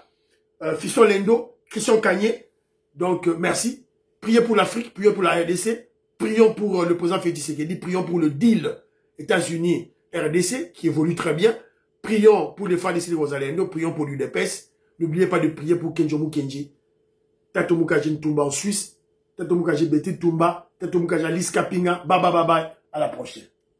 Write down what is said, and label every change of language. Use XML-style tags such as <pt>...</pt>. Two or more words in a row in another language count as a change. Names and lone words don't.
<fr>Fiston Lendo, Christian Kagné. Donc, merci. Priez pour l'Afrique. Priez pour la RDC. Prions pour le président Félix Tshisekedi. Prions pour le deal États-Unis-RDC qui évolue très bien. Prions pour les FARDC de Rosalendo. Prions pour l'UDPS. N'oubliez pas de prier pour Kenzo Mukendi. Tato Mukaji Ntumba en Suisse. Tato Mukaji Betty Tumba. Tato Mukaji Alice Kapinga.</fr> <en>Bye bye bye bye.</en> <fr>À la prochaine.</fr>